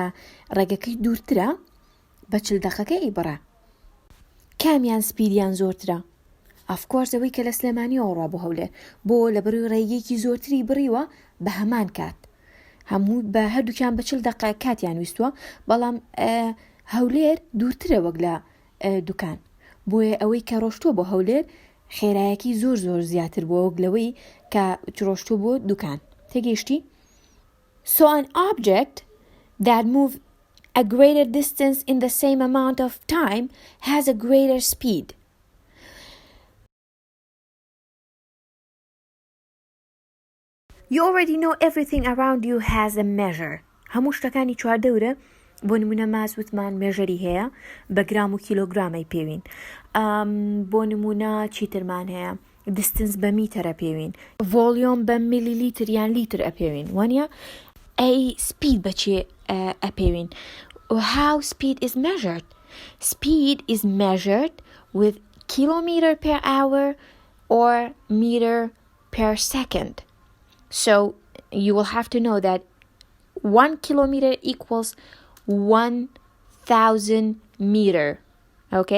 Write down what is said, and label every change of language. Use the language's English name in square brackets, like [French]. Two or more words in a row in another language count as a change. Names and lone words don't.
[Central Kurdish] ڕێگەکەی دوورترە بە 40 دقەکە ئیبڕە کامیان سپیدیان زۆرترە [English] of course [Central Kurdish] ئەوەی کە لە سلێمانیەوە ڕوا بۆ هەولێر بۆ لە بەروی ڕێگەیەکی زۆرتری بڕیوە بە هەمان کات هەموو بە هەردووکیان بە 40 دقە کاتیان ویستووە بەڵام هەولێر دوورترە وەک لە دوکان بۆیە ئەوەی کە ڕۆشتووە بۆ هەولێر خێرایەکی زۆر زیاتر بووە وەک لەوەی کە ڕۆشتووە بۆ دوکان تێگەیشتی؟ [English] So an object that moves a greater distance in the same amount of time has a greater speed. You already know everything around you has a measure. [Central Kurdish] هەموو شتەکانی چواردەورە بۆ نمونە ماس وتمان مێژەری هەیە بە گرام و کیلۆگرامەی پێوین بۆ نمونە چیترمان هەیە [English] distance [Central Kurdish] بە میترە پێوین [English] volume [Central Kurdish] بە میلیلیتر یان لیتر ئەپێوین وانە ئەی [English] speed [Central Kurdish] بەچێ ئەپێوین [English] how speed is measured speed is measured with kilometer per hour or meter per second so you will have to know that 1 kilometer equals 1,000 meter. Okay?